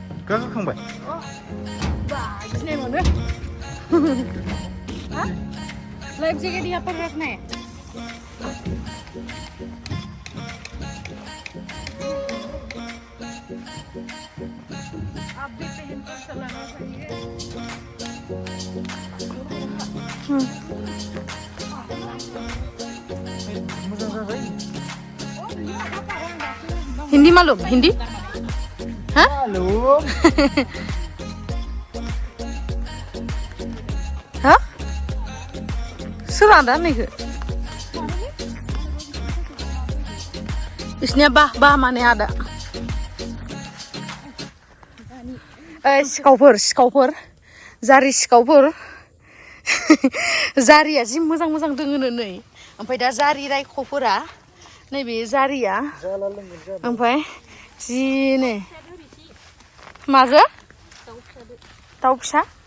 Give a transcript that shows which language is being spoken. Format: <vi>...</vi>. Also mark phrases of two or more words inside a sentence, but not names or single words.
<brx>गाखोखांबाय गिनाय मोनो हा</brx> <en>life jacket</en> <hi>यहाँ पर रखना है आप भी पहन कर चलाना चाहिए हिंदी मालूम हिंदी हाँ मालूम</hi> <brx>हाँ सोर आदा नैखो इसनिया बा माने आदा सिखावफोर जारि सिखावफोर जारिया जि मोजां दोङोनो नै ओमफ्राय दा जारि रायख'फोरा नैबे जारिया ओमफ्राय जि नै मागो दाउ फिसा</brx>